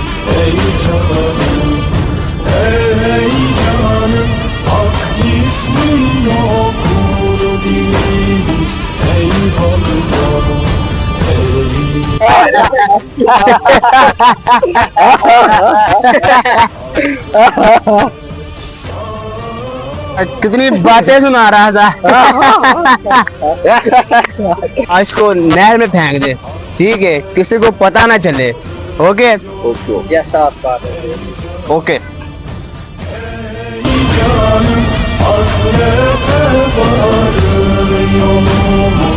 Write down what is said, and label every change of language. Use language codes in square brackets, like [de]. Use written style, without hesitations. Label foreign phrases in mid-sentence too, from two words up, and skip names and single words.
[tr] Ey canım, ey canım, hak ismin okur dilimiz. Eyvallah, [hi] कितनी बातें सुना रहा था। आज को नहर में फेंक दे, ठीक है, किसी को पता ना चले। ओके जैसा आप बात है। ओके। [tr] canım, hasrete varır yolumuz.